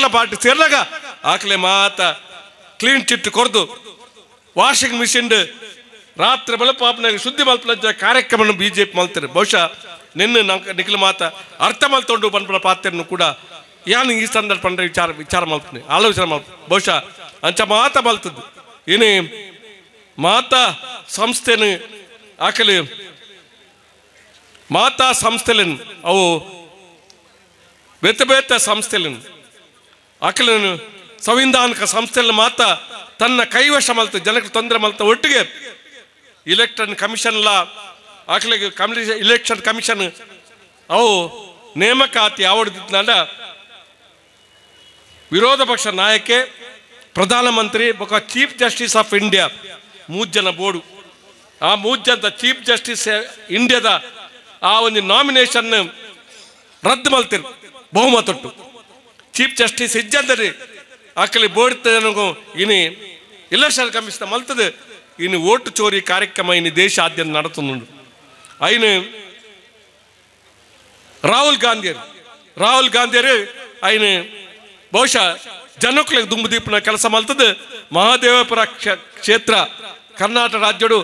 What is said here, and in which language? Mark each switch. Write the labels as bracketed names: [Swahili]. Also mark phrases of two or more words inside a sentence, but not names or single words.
[Tulu] ಪಾರ್ಟಿ ಸೇರ್ಲಾಗ ಆಕಲೆ ಮಾತ [English] clean chit [Tulu] ಕೊರ್ದು [English] washing machine [Tulu] ರಾತ್ರಿ ಬಲಪಾಪನಾಗ ಶುದ್ಧಿ ಮಲ್ಪನ ಕಾರ್ಯಕ್ರಮ ಬಿಜೆಪಿ ಮಲ್ತಾರೆ ಬಹುಶಃ ನಿನ್ನ ನಿಖಿಲ ಮಾತ ಅರ್ಥ ಮಲ್ತೊಂಡು ಬಂದ್ಬಿಡ ಪಾತ್ರನ್ನು ಕೂಡ ಯಾನು ಈ ಸಂದರ್ಭ ವಿಚಾರ ಮಲ್ಪನೆ ಆಲೋಚನೆ ಮಲ್ಪ ಬಹುಶಃ ಅಂಚ ಮಾತ ಮಲ್ತದ್ದು ಇನಿ ಮಾತಾ ಸಂಸ್ಥೆನು ಆಕಲಿ ಮಾತಾ ಸಂಸ್ಥೆಲಿನ್ ಅವು ಬೇತೆ ಸಂಸ್ಥೆಲಿನ್ ಆಕಲಿನ ಸಂವಿಧಾನಿಕ ಸಂಸ್ಥೆಯಲ್ಲಿ ಮಾತ ತನ್ನ ಕೈವಶ ಮಲ್ತ ಜನಕ್ಕೆ ತೊಂದರೆ ಮಲ್ತ ಒಟ್ಟಿಗೆ [English] election commission [Tulu] ಆಕಲಿಗೆ [English] election commission [Tulu] ಅವು ನೇಮಕಾತಿ ಆವಡ್ದಿದ್ದ ವಿರೋಧ ಪಕ್ಷ ನಾಯಕೆ ಪ್ರಧಾನಮಂತ್ರಿ ಬೊಕ [English] Chief Justice of India [Tulu] 3 ಜನ ಬೋರ್ಡು ಆ 3 ಜನ [English] Chief Justice [Tulu] ಇಂಡಿಯಾದ ಆ ಒಂದು ನಾಮಿನೇಷನ್ ರದ್ದು ಮಲ್ತಿರು ಬಹುಮತೊಟ್ಟು [English] Chief Justice [Tulu] ಇಜ್ಜಂದರಿ ಆಕಲಿ ಬೋರ್ಡ್ ಇನಿ [English] election commission [Tulu] ಮಲ್ತದೆ ಇನ್ನು ಓಟು ಚೋರಿ ಕಾರ್ಯಕ್ರಮ ಇನ್ನು ದೇಶಾದ್ಯಂತ ನಡತುಂಡು ಐನು ರಾಹುಲ್ ಗಾಂಧಿಯರು ಐನು ಬಹುಶಃ ಜನಕ್ಕೆ ದುಂಬು ದೀಪನ ಕೆಲಸ ಮಲ್ತದೆ ಮಹಾದೇವಪುರ ಕ್ಷೇತ್ರ ಕರ್ನಾಟಕ ರಾಜ್ಯಡು